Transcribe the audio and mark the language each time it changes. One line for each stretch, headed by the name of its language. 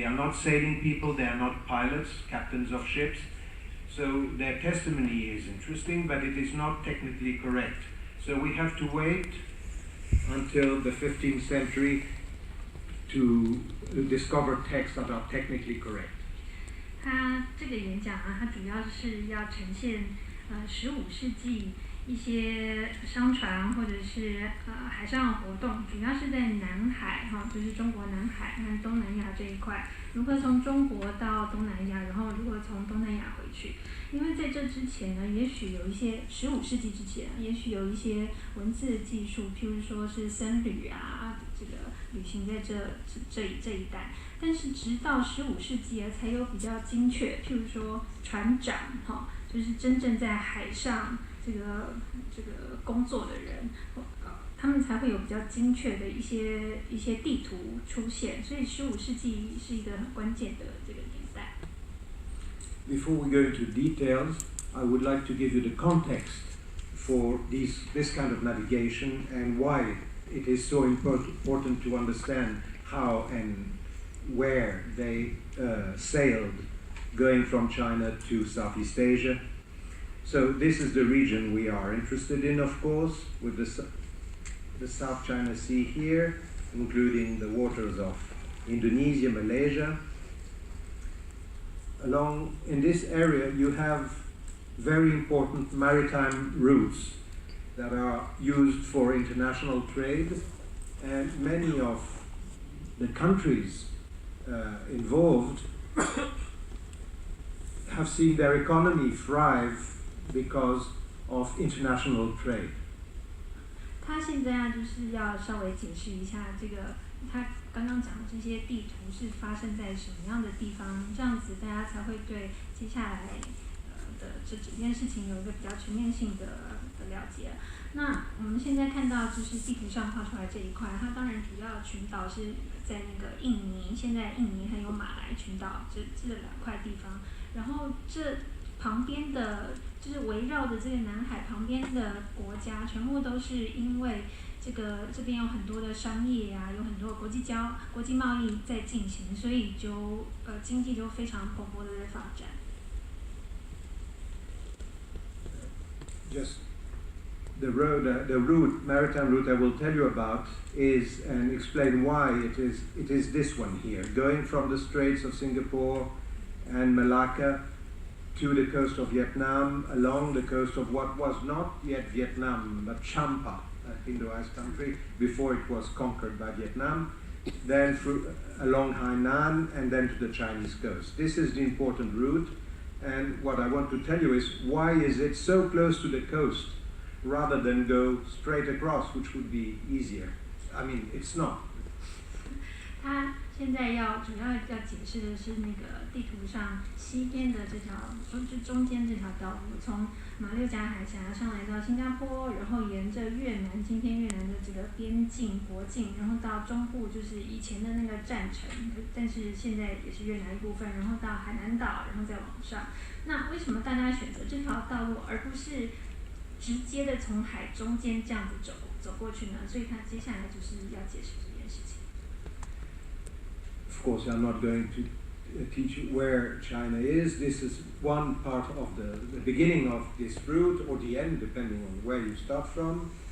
English: They are not sailing people, they are not pilots, captains of ships. So their testimony is interesting, but it is not technically correct. So we have to wait until the 15th century to discover texts that are technically correct.
Chinese: 他这个演讲啊，他主要是要呈现15世纪一些商船或者是海上活动，主要是在南海就是中国南海和东南亚这一块，如何从中国到东南亚，然后如何从东南亚回去。因为在这之前呢，也许有一些15世纪之前，也许有一些文字的技术，譬如说是僧侣啊，这个旅行在这一带。但是直到15世纪啊，才有比较精确，譬如说船长就是真正在海上这个工作的人，他们才会有比较精确的一些地图出现。所以15世纪是一个很关键的这个年代。
English: Before we go into details, I would like to give you the context for this kind of navigation and why it is so important to understand how and where they sailed going from China to Southeast Asia. So this is the region we are interested in, of course, with the South China Sea here, including the waters of Indonesia, Malaysia. Along in this area you have very important maritime routes that are used for international trade, and many of the countries involved have seen their economy thrive because of international trade.
Chinese: 他现在就是要稍微解释一下这个，他刚刚讲的这些地图是发生在什么样的地方，这样子大家才会对接下来的这整件事情有一个比较全面性的了解。那我们现在看到就是地图上画出来这一块，它当然主要群岛是在那个印尼，现在印尼还有马来群岛这2块地方，然后这旁边的就是围绕着这个南海旁边的国家，全部都是因为这边有很多的商业啊，有很多国际贸易在进行，所以就经济就非常蓬勃的在发展。
English: Just the maritime route I will tell you about is, and explain why it is this one here, going from the Straits of Singapore and Malacca to the coast of Vietnam, along the coast of what was not yet Vietnam, but Champa, a Hinduized country, before it was conquered by Vietnam, then along Hainan, and then to the Chinese coast. This is the important route, and what I want to tell you is, why is it so close to the coast rather than go straight across, which would be easier? I mean, it's not.
Chinese: 它现在主要要解释的是那个地图上西边的这条，中间这条道路，从马六甲海峡上来到新加坡，然后沿着越南，今天越南的这个边境国境，然后到中部就是以前的那个战城，但是现在也是越南一部分，然后到海南岛，然后再往上。那为什么大家选择这条道路，而不是直接的从海中间这样子走过去呢？所以他接下来就是要解释这件事情。
English: Of course, I'm not going to teach you where China is. This is one part of the beginning of this route, or the end, depending on where you start from.